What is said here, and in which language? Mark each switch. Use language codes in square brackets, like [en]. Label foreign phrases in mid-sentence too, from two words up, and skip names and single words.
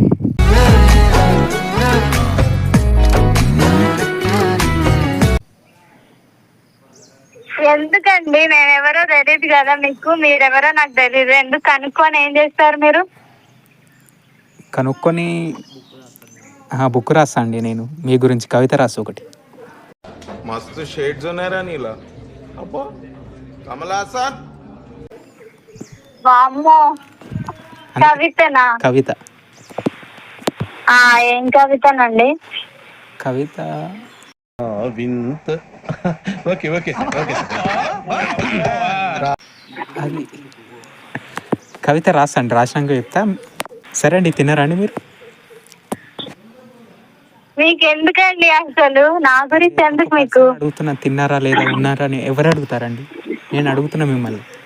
[te] ఎందుకండి, నేనెవరో తెలియదు కదా మీకు, మీరెవరో నాకు తెలియదు. ఎందుకు కనుక్కొని ఏం చేస్తారు మీరు? కనుక్కొని బుక్ రాస్తా అండి నేను మీ గురించి, కవిత రాస్తా ఒకటి. मस्त शेड जो नाही राणीला अप्पा कमला असा వామ్మో, కవితనా? కవిత ఏం కవితనండి? కవిత विंत ओके ओके ओके అది కవిత రాస్తా అండి, రాసినాక చెప్తా. సరే అండి, తిన్నారండి మీరు? మీకు ఎందుకండి అసలు, నా గురించి ఎందుకు మీకు? అడుగుతున్నా, తిన్నారా లేదా ఉన్నారా అని. ఎవరు అడుగుతారండి? నేను అడుగుతున్నా మిమ్మల్ని.